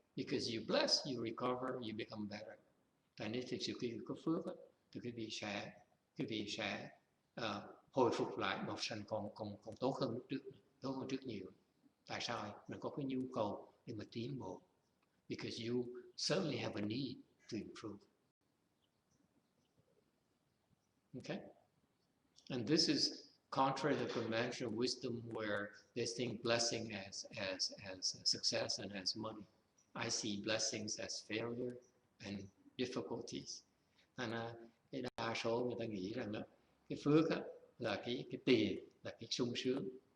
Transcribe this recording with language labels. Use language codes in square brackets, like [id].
[en] Because you bless, you recover, you become better. [vi] Tại nên thực sự khi có phước thì quý vị sẽ hồi phục lại một sanh còn tốt hơn trước nhiều. Tại sao? Mình có cái nhu cầu để mà tiến bộ. [en] Because you certainly have a need to improve. Okay? And this is contrary to conventional wisdom, where they think blessing as success and as money. I see blessings as failure and difficulties. [vi] And cái đa số người ta nghĩ rằng là cái phước là cái tiền, là cái sung sướng.